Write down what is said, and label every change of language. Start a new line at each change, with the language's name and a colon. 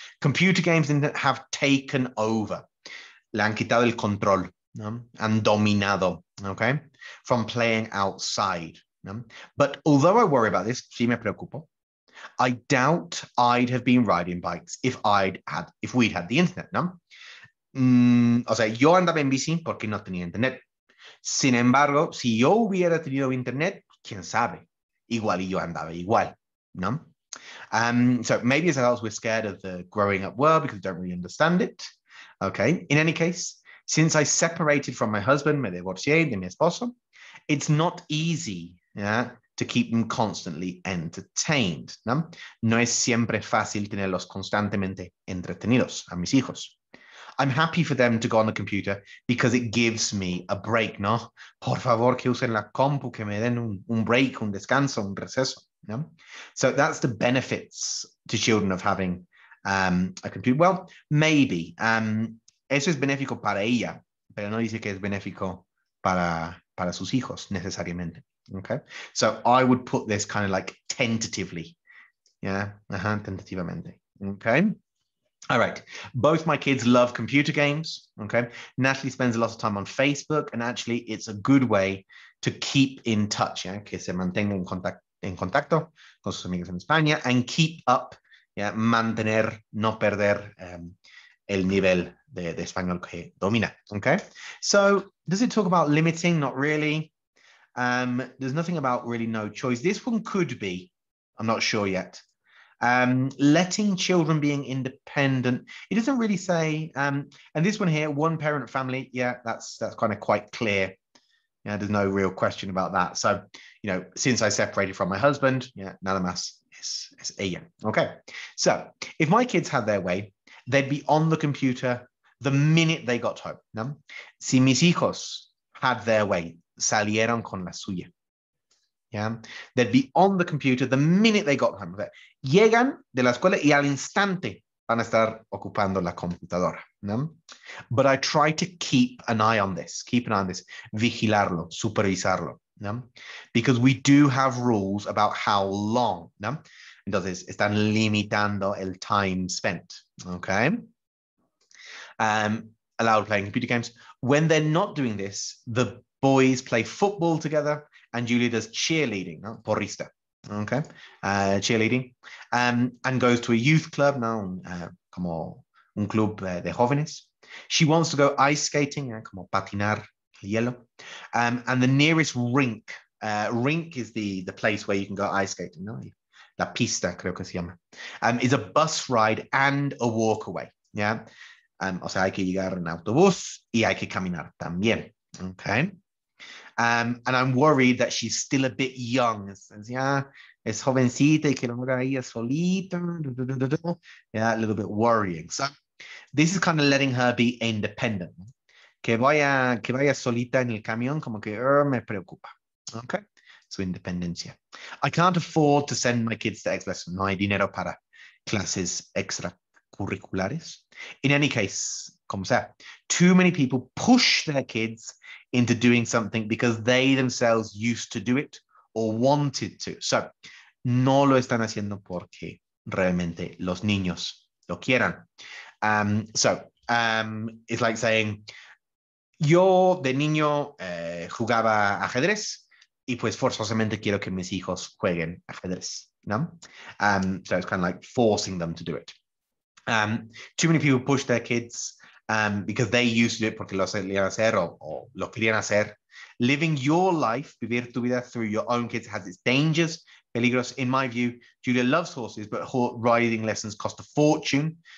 English: Computer games have taken over.
Spanish: Le han quitado el control, ¿no? Han dominado,
English: okay? From playing outside, ¿no? But although I worry about this,
Spanish: sí me preocupo,
English: I doubt I'd have been riding bikes if we'd had the internet, ¿no?
Spanish: O sea, yo andaba en bici porque no tenía internet. Sin embargo, si yo hubiera tenido internet, quién sabe, igual y yo andaba igual, ¿no?
English: So maybe as adults we're scared of the growing up world because we don't really understand it. Okay. In any case, since I separated from my husband,
Spanish: me divorcié de mi esposo,
English: it's not easy, yeah, to keep them constantly entertained, ¿no?
Spanish: No es siempre fácil tenerlos constantemente entretenidos a mis hijos.
English: I'm happy for them to go on the computer because it gives me a break, ¿no?
Spanish: Por favor, que usen la compu, que me den un break, un descanso, un receso, ¿no?
English: So that's the benefits to children of having a computer. Well, maybe.
Spanish: Eso es benéfico para ella, pero no dice que es benéfico para sus hijos necesariamente.
English: Okay, so I would put this kind of like tentatively. Yeah, tentativamente. Okay. All right. Both my kids love computer games. Okay. Natalie spends a lot of time on Facebook, and actually, it's a good way to keep in touch.
Spanish: Yeah, que se mantenga en contacto con sus amigos en España,
English: and keep up.
Spanish: Yeah, mantener, no perder el nivel de español que domina.
English: Okay. So, does it talk about limiting? Not really. There's nothing about really no choice. This one could be. I'm not sure yet. Letting children being independent. It doesn't really say. And this one here, one parent family. Yeah, that's kind of quite clear. Yeah, there's no real question about that. So, since I separated from my husband, yeah, nada más es ella. Okay. So if my kids had their way, they'd be on the computer the minute they got home. No?
Spanish: Si mis hijos
English: had their way,
Spanish: salieron con la suya.
English: Yeah, they'd be on the computer the minute they got home.
Spanish: Llegan de la escuela y al instante van a estar ocupando la computadora.
English: ¿No? But I try to keep an eye on this,
Spanish: vigilarlo, supervisarlo.
English: ¿No? Because we do have rules about how long.
Spanish: ¿No? Entonces, están limitando el
English: time spent. Okay. Allowed playing computer games. When they're not doing this, the boys play football together, and Julia does cheerleading, ¿no?
Spanish: Porrista,
English: okay, cheerleading, and goes to a youth club, ¿no?
Spanish: Como un club de jóvenes.
English: She wants to go ice skating,
Spanish: como patinar el hielo,
English: and the nearest rink is the place where you can go ice skating, ¿no?
Spanish: La pista, creo que se llama,
English: is a bus ride and a walk away, yeah.
Spanish: O sea, hay que llegar en autobús y hay que caminar también, okay.
English: And I'm worried that she's still a bit young.
Spanish: Yeah, es jovencita y que lo haga ella solita.
English: Yeah, a little bit worrying. So this is kind of letting her be independent.
Spanish: Que vaya solita en el camión, como que me preocupa.
English: Okay,
Spanish: su independencia.
English: I can't afford to send my kids to extra lessons.
Spanish: No hay dinero para clases extracurriculares.
English: In any case,
Spanish: como sea,
English: too many people push their kids into doing something because they themselves used to do it or wanted to.
Spanish: So, no lo están haciendo porque realmente los niños lo quieran.
English: It's like saying,
Spanish: yo de niño jugaba ajedrez y pues forzosamente quiero que mis hijos jueguen ajedrez, ¿no?
English: So it's kind of like forcing them to do it. Too many people push their kids because they used to do it
Spanish: porque lo querían hacer
English: o lo querían hacer. Living your life,
Spanish: vivir tu vida
English: through your own kids has its dangers, peligros. In my view, Julia loves horses, but riding lessons cost a fortune.